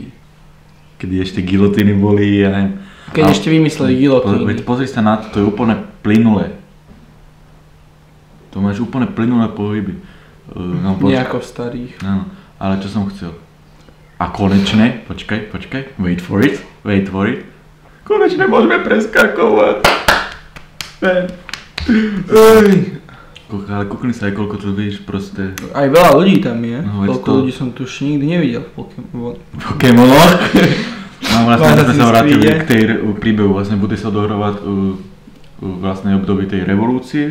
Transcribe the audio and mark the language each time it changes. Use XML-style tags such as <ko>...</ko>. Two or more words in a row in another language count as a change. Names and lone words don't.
<sk>Keď ešte gilotiny boli, ja neviem. Keď ešte vymysleli gilotiny. Pozri sa na to, to je úplne plynulé. To máš úplne plynulé pohyby. Nejako v starých. Áno, ale čo som chcel. A konečne, počkaj,</sk> <en>wait for it.</en> <sk>Konečne môžeme preskakovať. Ale kúkni sa aj koľko tu vidíš proste. Aj veľa ľudí tam je, no, koľko ľudí som tu už nikdy nevidel v Pokémonoch. No vlastne sme sa vrátili k tej príbehu, vlastne bude sa odohrovať vlastne období tej revolúcie.</sk>